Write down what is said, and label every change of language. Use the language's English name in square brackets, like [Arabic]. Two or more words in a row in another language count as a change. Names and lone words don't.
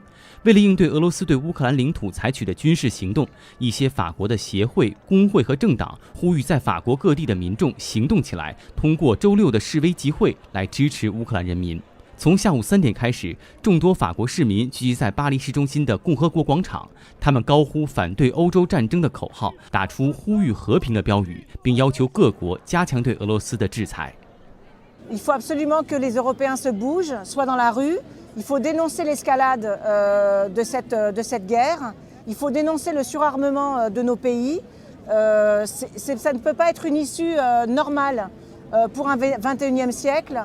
[Chinese] 为了应对俄罗斯对乌克兰领土采取的军事行动，一些法国的协会、工会和政党呼吁在法国各地的民众行动起来，通过周6的示威集会来支持乌克兰人民。从下午3点开始，众多法国市民聚集在巴黎市中心的共和国广场，他们高呼反对欧洲战争的口号，打出呼吁和平的标语，并要求各国加强对俄罗斯的制裁。 [French] Il faut absolument que les Européens se bougent, soient dans la rue. Il faut dénoncer l'escalade de cette guerre. Il faut dénoncer le surarmement de nos pays. Ça ne peut pas être une issue normale pour un 21e siècle.